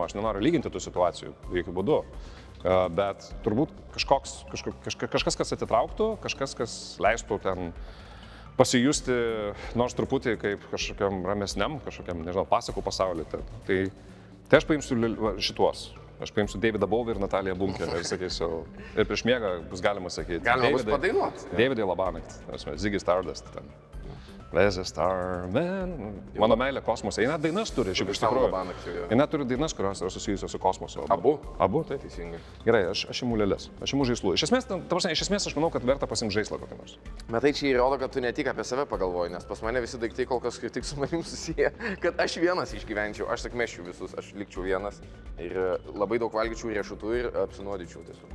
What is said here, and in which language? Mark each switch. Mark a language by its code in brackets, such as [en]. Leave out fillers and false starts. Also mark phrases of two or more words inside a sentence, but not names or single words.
[lt] Aš nenoriu lyginti tų situacijų, jokių būdų. Bet turbūt kažkas, kas atitrauktų, kažkas, kas leistų ten pasijusti nors truputį kaip kažkokiam ramesniam, kažkokiam, nežinau, pasakų pasauliu. Tai aš paimsiu šituos. Aš paimsiu Davidą Bowie ir Nataliją Bunkę ir sakysiu, ir prieš miegą bus galima sakyti. Galima bus padainuoti. Davidai Labanakt, [en] Ziggy Stardust. There's a star man. [lt] Mano meilė kosmose. Jis net dainas turi, šiaip iš tikrųjų. Jis net turi dainas, kurios yra susijusios su kosmosu. Abu? Abu, taip. Teisingai. Gerai, aš imu lėles, aš imu žaislų. Iš esmės aš manau, kad verta pasimti žaislą kokį nors. Bet tai čia įrodo, kad tu ne tik apie save pagalvoji, nes pas mane visi daiktai kol kas tik su manim susiję, kad aš vienas išgyvenčiau, aš tik meščiau visus, aš likčiau vienas ir labai daug valgyčiau riešutų ir apsinuodyčiau tiesiog.